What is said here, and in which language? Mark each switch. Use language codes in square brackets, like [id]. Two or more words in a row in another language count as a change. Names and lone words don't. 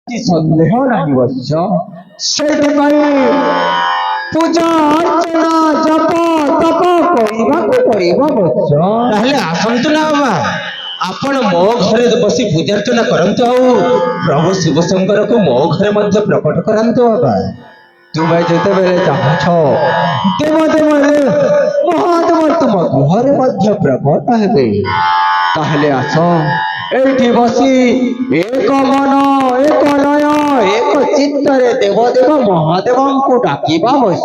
[or] ସନ୍ଦେହ ନାହିଁ ବତ୍ସ। ସେଇପାଇଁ ପୂଜା ଅର୍ଚ୍ଚନା ଜପ ତପ କରିବାକୁ ପଡିବ ବତ୍ସ। ତାହେଲେ ଆସନ୍ତୁ ନା ବାବା, ଆପଣ ମୋ ଘରେ ବସି ପୂଜାର୍ଚ୍ଚନା କରନ୍ତୁ, ଆଉ ପ୍ରଭୁ ଶିବଶଙ୍କରକୁ ମୋ ଘରେ ମଧ୍ୟ ପ୍ରକଟ କରାନ୍ତୁ ବାବା। ତୁମେ ଯେତେବେଳେ ଚାହୁଁଛ ଦେବଦେବରେ ମହାଦେବ ତୁମ ଗୃହରେ ମଧ୍ୟ ପ୍ରକଟ ହେବେ, ତାହେଲେ ଆସ ଏଇଠି ବସି ଏକ ମନ ଏକ ଲୟ ଏକ ଚିତ୍ତରେ ଦେବଦେବ ମହାଦେବଙ୍କୁ ଡାକିବା ବତ୍ସ।